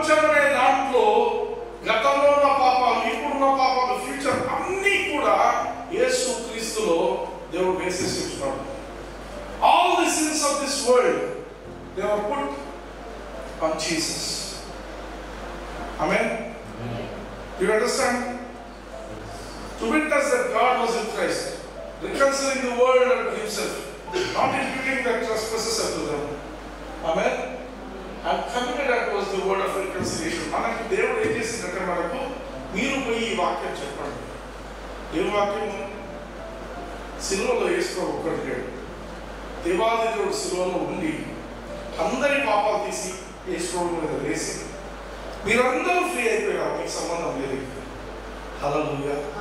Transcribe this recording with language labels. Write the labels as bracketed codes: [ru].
[te] ప్రపంచం అనే దాంట్లో గతంలో ఉన్న పాపాలు, ఇప్పుడున్న పాపాలు, ఫ్యూచర్ అన్నీ కూడా యేసు క్రీస్తులో దేవుడు వేసేసి ఉంటున్నాడు. [en] All the sins of this world they are put on Jesus. Amen. Do you understand? To witness that God was in Christ, reconciling the world unto himself, not imputing their trespasses unto them. Amen. And committed that was the word of reconciliation. [te] మనకి దేవుడు ఏం చేసిందంటే, మనకు మీరు పోయి ఈ వాక్యం చెప్పండి. ఏ వాక్యం? సిలువలో యేసు ఒక్కడు లేడు. దేవాది దేవుడు సిలువలో ఉండి అందరి పాపాలు తీసి యేసు మీద వేసి మీరందరూ ఫ్రీ అయిపోయారు, మీకు సంబంధం లేదు. హల్లెలూయా.